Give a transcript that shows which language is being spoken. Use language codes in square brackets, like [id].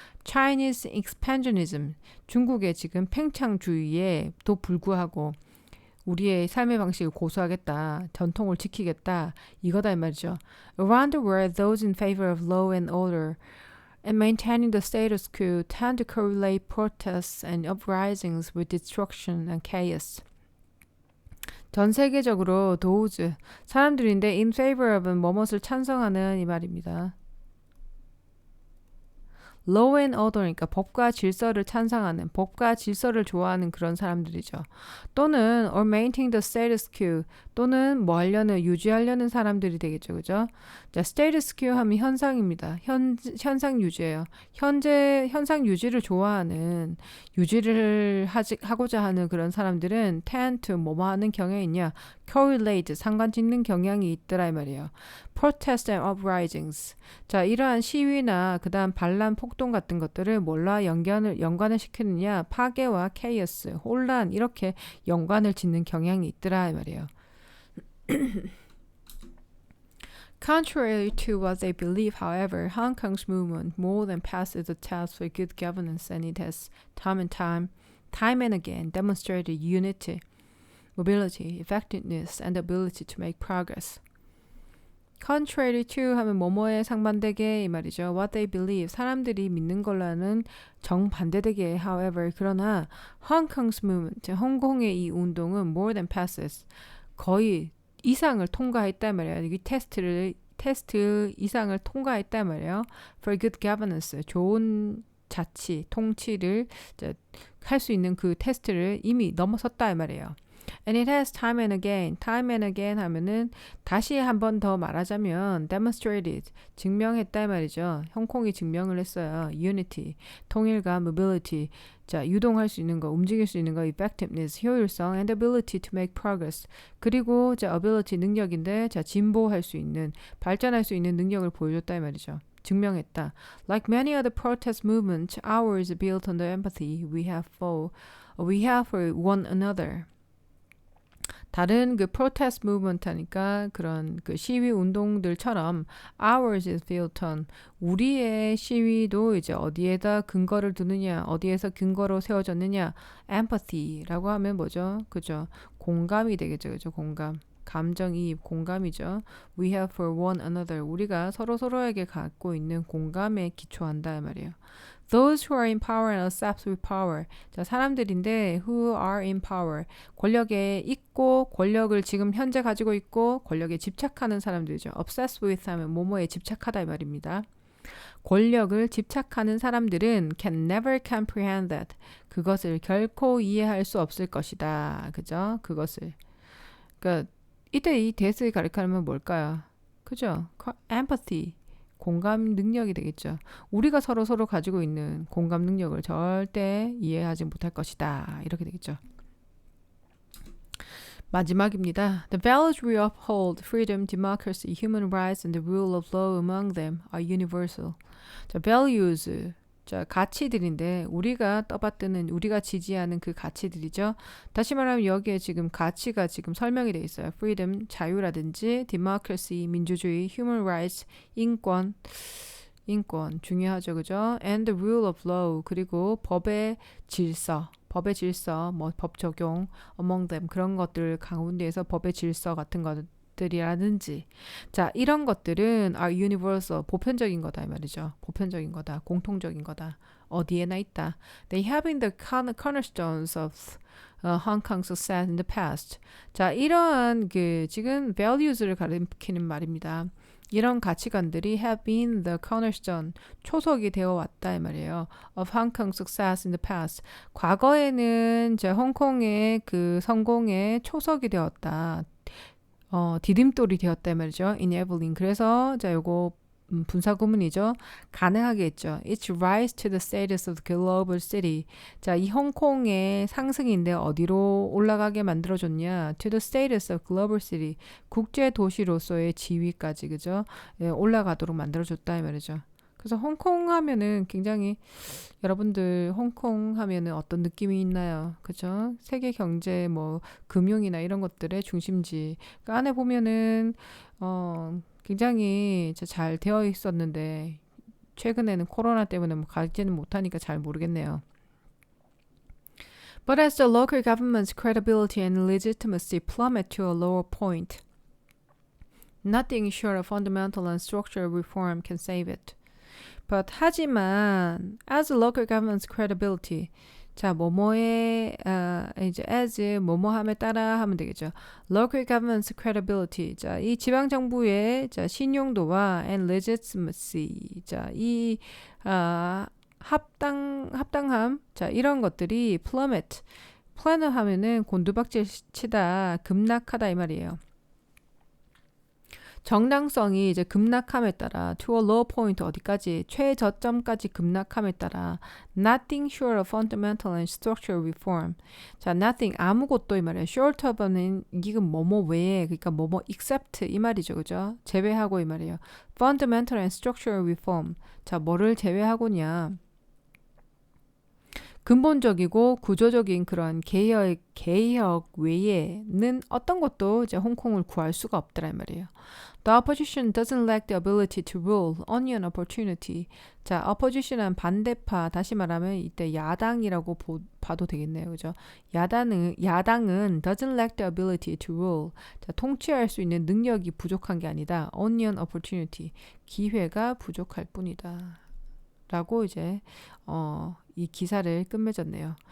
[en] Chinese expansionism [ko] 중국의 지금 팽창주의에 또 불구하고 우리의 삶의 방식을 고수하겠다. 전통을 지키겠다. 이거다 이 말이죠. [en] Around the world, those in favor of law and order and maintaining the status quo tend to correlate protests and uprisings with destruction and chaos. [ko] 전 세계적으로 those 사람들인데 [en] in favor of [ko] 은 뭐뭇을 찬성하는 이 말입니다. [en] Law and order [ko] 니까 법과 질서를 찬성하는, 법과 질서를 좋아하는 그런 사람들이죠. 또는 [en] or maintain the status quo [ko] 또는 뭐 하려는, 유지하려는 사람들이 되겠죠. 그죠? 자, status quo 하면 현상입니다. 현상 유지예요. 현상 유지를 좋아하는, 유지를 하고자 하는 그런 사람들은 [en] tend to [ko] 뭐뭐 하는 경향이 있냐? correlate, 상관짓는 경향이 있더라 이 말이에요. [en] protest and uprisings. [ko] 자, 이러한 시위나 그다음 반란 폭동 같은 것들을 뭘로 연관을 시키느냐? 파괴와 chaos, 혼란 이렇게 연관을 짓는 경향이 있더라 이 말이에요. [en] Contrary to what they believe, however, Hong Kong's movement more than passes the test for good governance, and it has time and again demonstrated unity, mobility, effectiveness, and ability to make progress. Contrary to [ko] 하면 뭐뭐에 상반되게 이 말이죠. [en] What they believe, [ko] 사람들이 믿는 걸로는 정반대되게. [en] However, [ko] 그러나 [en] Hong Kong's movement, [ko] 홍콩의 이 운동은 [en] more than passes, [ko] 거의 이상을 통과했단 말이에요. 이 테스트 이상을 통과했단 말이에요. [en] For good governance, [ko] 좋은 자치, 통치를 할 수 있는 그 테스트를 이미 넘어섰다 이 말이에요. [en] And it has time and again [ko] 하면은 다시 한 번 더 말하자면 demonstrated, 증명했다 이 말이죠. 홍콩이 증명을 했어요. unity, 통일감, mobility, 자, 유동할 수 있는 거, 움직일 수 있는 거, effectiveness, 효율성, [en] and ability to make progress. [ko] 그리고 자, ability, 능력인데 자, 진보할 수 있는, 발전할 수 있는 능력을 보여줬다 이 말이죠. 증명했다. [en] Like many other protest movements, ours is built on the empathy we have for one another. [ko] 다른 그 [en] protest movement [ko] 하니까 그런 그 시위 운동들처럼 [en] ours is built on [ko] 우리의 시위도 이제 어디에다 근거를 두느냐, 어디에서 근거로 세워졌느냐, empathy라고 하면 뭐죠? 그죠? 공감이 되겠죠, 그죠? 공감. 감정이입, 공감이죠. [en] We have for one another. [ko] 우리가 서로에게 갖고 있는 공감에 기초한다 이 말이에요. [en] Those who are in power and obsessed with power. [ko] 자, 사람들인데 [en] who are in power. [ko] 권력에 있고 권력을 지금 현재 가지고 있고 권력에 집착하는 사람들이죠. obsessed with 하면 뭐뭐에 집착하다 이 말입니다. 권력을 집착하는 사람들은 [en] can never comprehend that. [ko] 그것을 결코 이해할 수 없을 것이다. 그죠? 그것을. 그러니까 이때 이 that을 가리키면 뭘까요? 그죠? empathy. 공감 능력이 되겠죠. 우리가 서로 가지고 있는 공감 능력을 절대 이해하지 못할 것이다. 이렇게 되겠죠. 마지막입니다. [en] The values we uphold, freedom, democracy, human rights, and the rule of law among them are universal. [ko] 자, values, 자, 가치들인데 우리가 떠받드는, 우리가 지지하는 그 가치들이죠. 다시 말하면 여기에 지금 가치가 지금 설명이 되어 있어요. freedom, 자유라든지 democracy, 민주주의, human rights, 인권 중요하죠. 그죠? [en] and the rule of law, [ko] 그리고 법의 질서, 뭐 법 적용, [en] among them, [ko] 그런 것들 가운데에서 법의 질서 같은 것들이라든지, 자, 이런 것들은 [en] are universal, [ko] 보편적인 거다 이 말이죠. 보편적인 거다, 공통적인 거다. 어디에나 있다. [en] They have been the cornerstones of Hong Kong's success in the past. [ko] 자, 이러한 그 지금 values를 가리키는 말입니다. 이런 가치관들이 [en] have been the cornerstone, [ko] 초석이 되어 왔다 이 말이에요. [en] of Hong Kong's success in the past. [ko] 과거에는 이제 홍콩의 그 성공의 초석이 되었다. 디딤돌이 되었다 이 말이죠. [en] enabling. [ko] 그래서 자, 요거 분사 구문이죠. 가능하게 했죠. [en] It's rise to the status of the global city. [ko] 자, 이 홍콩의 상승인데 어디로 올라가게 만들어줬냐? [en] To the status of global city. [ko] 국제 도시로서의 지위까지, 그죠? 예, 올라가도록 만들어줬다 이 말이죠. 그래서 홍콩 하면은 굉장히 여러분들 홍콩 하면은 어떤 느낌이 있나요? 그죠? 세계 경제 뭐 금융이나 이런 것들의 중심지. 그 안에 보면은 굉장히 잘 되어 있었는데 최근에는 코로나 때문에 뭐 가지는 못하니까 잘 모르겠네요. [en] But as the local government's credibility and legitimacy plummet to a lower point, nothing short of fundamental and structural reform can save it. [ko] But 하지만 [en] as local government's credibility, [ko] 자, 뭐뭐의 이제 as 뭐뭐함에 따라 하면 되겠죠. [en] Local government's credibility. [ko] 자, 이 지방 정부의 자, 신용도와 [en] and legitimacy. [ko] 자, 이 합당함. 자, 이런 것들이 plummet. plummet 하면은 곤두박질 치다, 급락하다 이 말이에요. 정당성이 이제 급락함에 따라 [en] to a low point, [ko] 어디까지 최저점까지 급락함에 따라 [en] nothing short of fundamental and structural reform. [ko] 자, nothing 아무것도 이 말이에요. [en] short of [ko] 는 이건 뭐뭐 외에, 그러니까 뭐뭐 except 이 말이죠, 그죠? 제외하고 이 말이에요. [en] fundamental and structural reform. [ko] 자, 뭐를 제외하고냐? 근본적이고 구조적인 그런 개혁 외에는 어떤 것도 이제 홍콩을 구할 수가 없더라 이 말이에요. [en] The opposition doesn't lack the ability to rule, only an opportunity. [ko] 자, opposition은 반대파, 다시 말하면 이때 야당이라고 봐도 되겠네요, 그죠? 야당은 [en] doesn't lack the ability to rule. [ko] 자, 통치할 수 있는 능력이 부족한 게 아니다. [en] Only an opportunity. [ko] 기회가 부족할 뿐이다. 라고 이제 이 기사를 끝맺었네요.